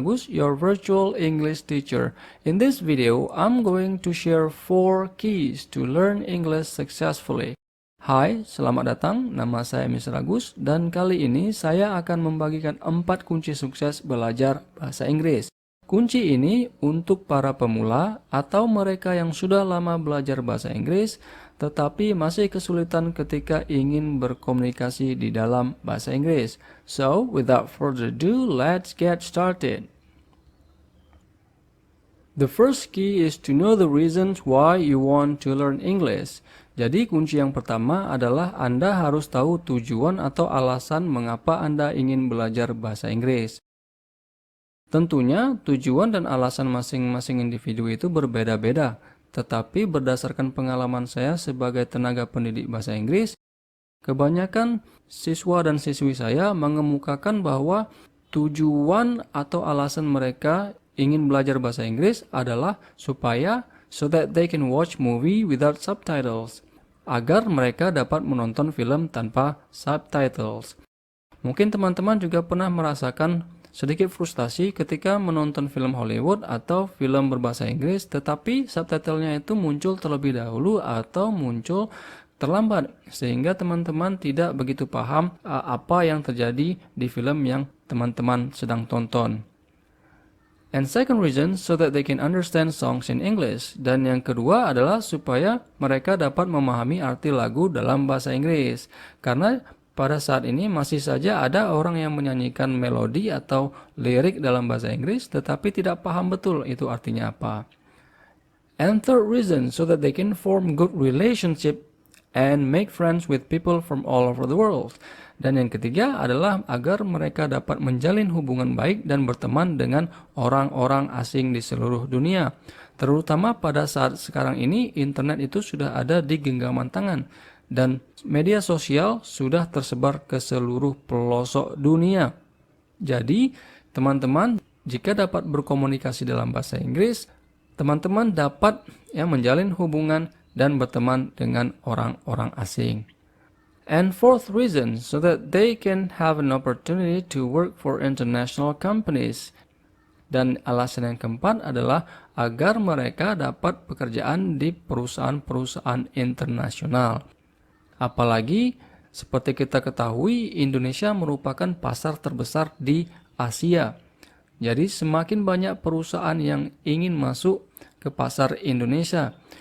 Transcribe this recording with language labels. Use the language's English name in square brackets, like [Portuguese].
[English] Agus, your virtual English teacher. In this video, I'm going to share 4 keys to learn English successfully. [Indonesian] Hai, selamat datang. Nama saya Mr. Agus dan kali ini saya akan membagikan 4 kunci sukses belajar bahasa Inggris. Kunci ini untuk para pemula atau mereka yang sudah lama belajar bahasa Inggris tetapi masih kesulitan ketika ingin berkomunikasi di dalam bahasa Inggris. [English] So, without further ado, let's get started. The first key is to know the reasons why you want to learn English. [Indonesian] Jadi kunci yang pertama adalah Anda harus tahu tujuan atau alasan mengapa Anda ingin belajar bahasa Inggris. Tentunya tujuan dan alasan masing-masing individu itu berbeda-beda, tetapi berdasarkan pengalaman saya sebagai tenaga pendidik bahasa Inggris, kebanyakan siswa dan siswi saya mengemukakan bahwa tujuan atau alasan mereka ingin belajar bahasa Inggris adalah supaya [English] so that they can watch movie without subtitles, [Indonesian] agar mereka dapat menonton film tanpa subtitles. Mungkin teman-teman juga pernah merasakan sedikit frustasi ketika menonton film Hollywood atau film berbahasa Inggris, tetapi subtitlenya itu muncul terlebih dahulu atau muncul terlambat, sehingga teman-teman tidak begitu paham apa yang terjadi di film yang teman-teman sedang tonton. [English] And second reason, so that they can understand songs in English. [Indonesian] Dan yang kedua adalah supaya mereka dapat memahami arti lagu dalam bahasa Inggris. Karena pada saat ini masih saja ada orang yang menyanyikan melodi atau lirik dalam bahasa Inggris tetapi tidak paham betul itu artinya apa. [English] And third reason, so that they can form good relationship and make friends with people from all over the world. [Indonesian] Dan yang ketiga adalah agar mereka dapat menjalin hubungan baik dan berteman dengan orang-orang asing di seluruh dunia. Terutama pada saat sekarang ini internet itu sudah ada di genggaman tangan. Dan media sosial sudah tersebar ke seluruh pelosok dunia. Jadi, teman-teman, jika dapat berkomunikasi dalam bahasa Inggris, teman-teman dapat menjalin hubungan dan berteman dengan orang-orang asing. [English] And fourth reason, so that they can have an opportunity to work for international companies. [Indonesian] Dan alasan yang keempat adalah agar mereka dapat pekerjaan di perusahaan-perusahaan internasional. Apalagi seperti kita ketahui, Indonesia merupakan pasar terbesar di Asia. Jadi semakin banyak perusahaan yang ingin masuk ke pasar Indonesia.